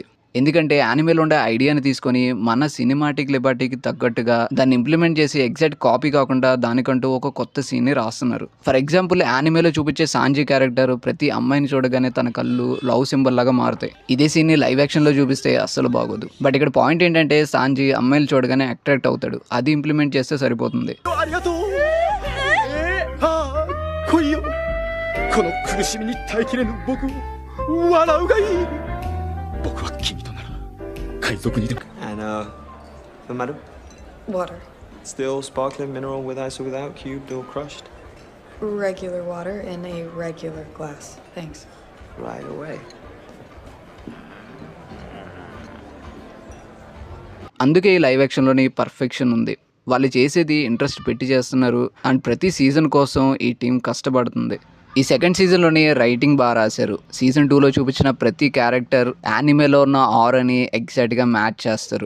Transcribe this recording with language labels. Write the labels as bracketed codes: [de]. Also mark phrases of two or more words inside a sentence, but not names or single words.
[te] ఎందుకంటే యానిమేలో ఉండే ఐడియాని తీసుకొని మన [en] cinematic liberty [te] తగ్గట్టుగా దాన్ని ఇంప్లిమెంట్ చేసి [en] exact copy [te] కాకుండా దానికంటూ ఒక కొత్త సీన్ని రాస్తున్నారు. [en] for example [te] యానిమేలో చూపించే సాంజీ క్యారెక్టర్ ప్రతి అమ్మాయిని చూడగానే తన కళ్ళు [en] love symbol [te] లాగా మారుతాయి. ఇదే సీన్ని [en] live action [te] చూపిస్తే అస్సలు బాగోదు. బట్ ఇక్కడ పాయింట్ ఏంటంటే సాంజీ అమ్మాయిలు చూడగానే అట్రాక్ట్ అవుతాడు. అది ఇంప్లిమెంట్ చేస్తే సరిపోతుంది. [ja] 来いよこの苦しみに耐えきれぬ僕を笑うがいい僕は君となら海賊にでも [en] And madam? Water. Still sparkling mineral with ice or without, cubed or crushed? Regular water in a regular glass. Thanks. Right away. [te] అందుకే ఈ [en] live action [te] పర్ఫెక్షన్ ఉంది. వాళ్ళు చేసేది ఇంట్రెస్ట్ పెట్టి చేస్తున్నారు. అండ్ ప్రతి సీజన్ కోసం ఈ టీం కష్టపడుతుంది. ఈ [en] second season [te] రైటింగ్ బాగా రాశారు. సీజన్ 2లో చూపించిన ప్రతి క్యారెక్టర్ యానిమేలో ఉన్న ఆరాని ఎగ్జాక్ట్‌గా మ్యాచ్ చేస్తారు.